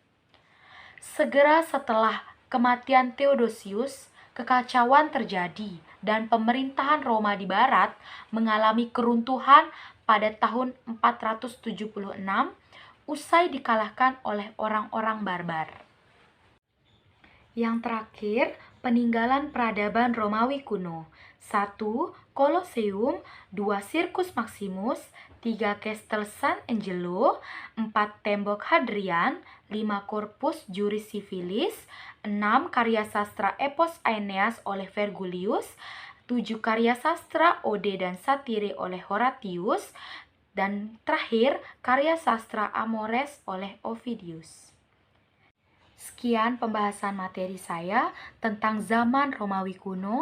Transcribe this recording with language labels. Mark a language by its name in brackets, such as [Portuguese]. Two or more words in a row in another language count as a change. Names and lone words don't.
[Indonesian] Segera setelah kematian Theodosius, kekacauan terjadi dan pemerintahan Roma di barat mengalami keruntuhan pada tahun 476 usai dikalahkan oleh orang-orang barbar. Yang terakhir, peninggalan peradaban Romawi kuno. 1. Colosseum, 2. Circus Maximus, 3 Castel San Angelo, 4 Tembok Hadrian, 5 Corpus Juris Civilis, 6 karya sastra Epos Aeneas oleh Vergilius, 7 karya sastra Ode dan Satire oleh Horatius, dan terakhir karya sastra Amores oleh Ovidius. Sekian pembahasan materi saya tentang zaman Romawi kuno.